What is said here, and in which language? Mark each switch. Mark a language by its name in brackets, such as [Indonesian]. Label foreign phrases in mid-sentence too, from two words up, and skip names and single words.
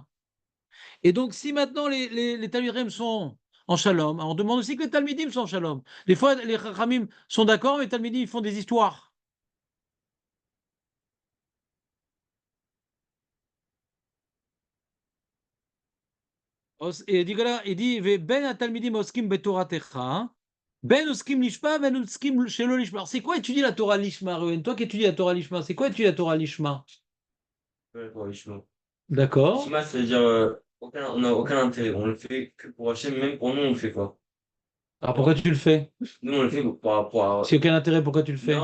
[French] Et donc, si maintenant les Talmidim sont en Shalom, on demande aussi que les Talmidim soient en Shalom. Des fois, les Chachamim sont d'accord, mais les Talmidim ils font des histoires. Et il dit [Hebrew] בין תלמידים עוסקים בתורתך, בין עוסקים לשמה, בין עוסקים שלא לשמה. [French] Alors, c'est quoi étudier la Torah lishma, Reuven? Toi qui étudies la Torah lishma, c'est quoi étudier la Torah lishma? Ouais, pour Ishma. D'accord. Ishma, c'est-à-dire, on n'a aucun intérêt. On le fait que pour Hachem, même pour nous, on le fait quoi. Alors, pourquoi tu le fais? Nous, on le fait par rapport à. S'il n'y a aucun intérêt, pourquoi tu le fais?